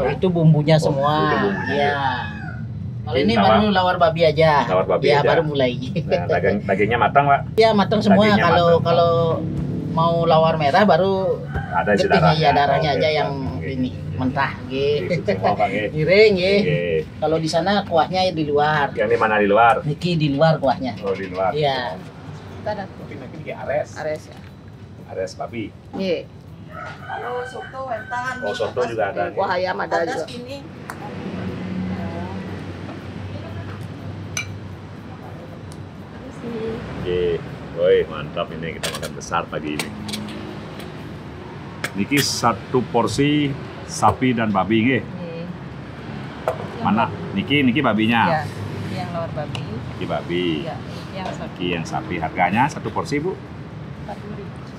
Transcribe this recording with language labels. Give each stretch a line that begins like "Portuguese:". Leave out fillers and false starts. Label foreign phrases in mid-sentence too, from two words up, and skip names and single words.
Indonesian: Kalau itu bumbunya Oh, semua. itu bumbunya. Iya. Kalau Ini ini lawar. baru lawar babi aja. Lawar babi Ya, aja. baru mulai. Nah, dagingnya matang, Pak. Ya, matang semua. Dagingnya Kalau matang. kalau mau lawar merah baru Ada isi getihnya ya darahnya Oke, aja yang oke. ini mentah Isi gitu. semua, Pak, nggih. Miring nggih. Oke. Kalau di sana kuahnya di luar. Yang ini mana di luar? Niki di luar kuahnya. Oh, di luar. Iya. Mungkin ini ares. Ares ya. Ares babi. Iya. Kalau soto wentan. Oh, soto juga ada. Wah, ayam ada Ada juga. segini. Oke, woi mantap ini kita makan besar pagi ini. Niki 1 porsi sapi dan babi nggih. Mana? Niki babinya. Ya, yang lawar babi, Niki babi. ya, yang sapi Niki yang sapi. Harganya 1 porsi, Bu? 40.000.